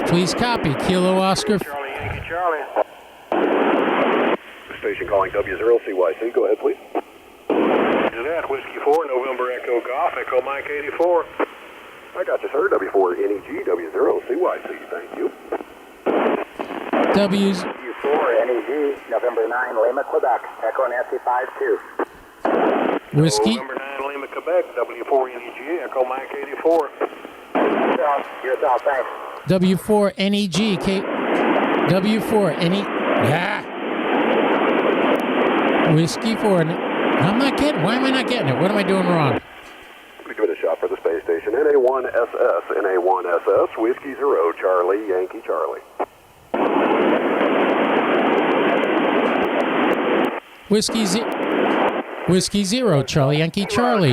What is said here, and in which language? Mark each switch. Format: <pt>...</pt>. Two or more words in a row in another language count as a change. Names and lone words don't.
<en>Please copy. Kilo Oscar. Charlie, Yankee Charlie. Station calling W0CYC. Go ahead, please. Is that Whiskey 4, November Echo Golf, Echo Mike 84. I got you, sir. W4NEG, W0CYC. Thank you. W4NEG, November 9, Lima, Quebec, Echo Nancy 52. Whiskey. November 9, Lima, Quebec, W4NEG, Echo Mike 84. Yourself, thanks. W4NEG. W4NE. Yeah. Whiskey 4. I'm not getting. Why am I not getting it? What am I doing wrong? Give it a shot for the space station. NA1SS, Whiskey 0, Charlie, Yankee Charlie. Whiskey 0, Charlie, Yankee Charlie.</en>